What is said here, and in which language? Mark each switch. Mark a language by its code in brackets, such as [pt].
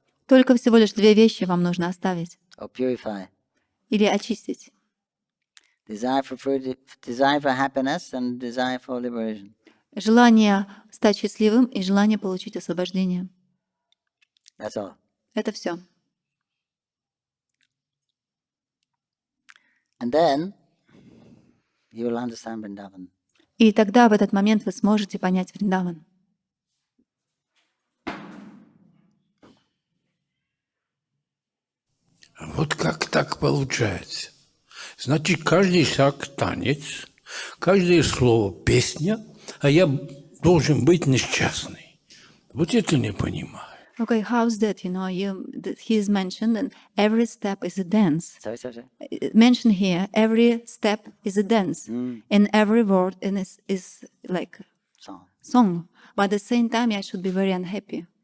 [ru] Только всего лишь две вещи вам нужно оставить [en] or purify. [ru] или очистить. [en] Desire for happiness and desire for liberation. [ru] Желание стать счастливым и желание получить освобождение. [en] That's all. [ru] Это все. [en] And then you will understand Vrindavan. [ru] И тогда в этот момент вы сможете понять Вриндаван. Вот как так получается? Значит, каждый шаг танец, каждое слово песня, а я должен быть несчастный. Вот это не понимаю. [en] Okay, how's that? He is mentioned, and every step is a dance. Sorry. Mentioned here, every step is a dance, and every word is like song. But at the same time, I should be very unhappy.